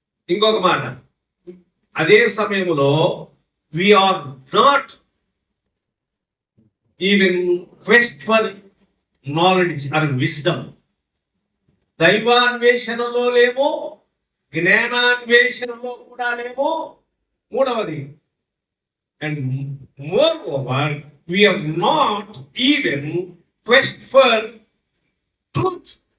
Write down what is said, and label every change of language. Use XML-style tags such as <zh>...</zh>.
<te>ఇంకొక మాట, అదే సమయంలో</te> <en>we are not even quest for knowledge or wisdom.</en> <te>దైవాన్వేషణలో లేమో, జ్ఞానాన్వేషణలో కూడా లేమో. మూడవది,</te> <en>and moreover we are not even quest for truth.</en>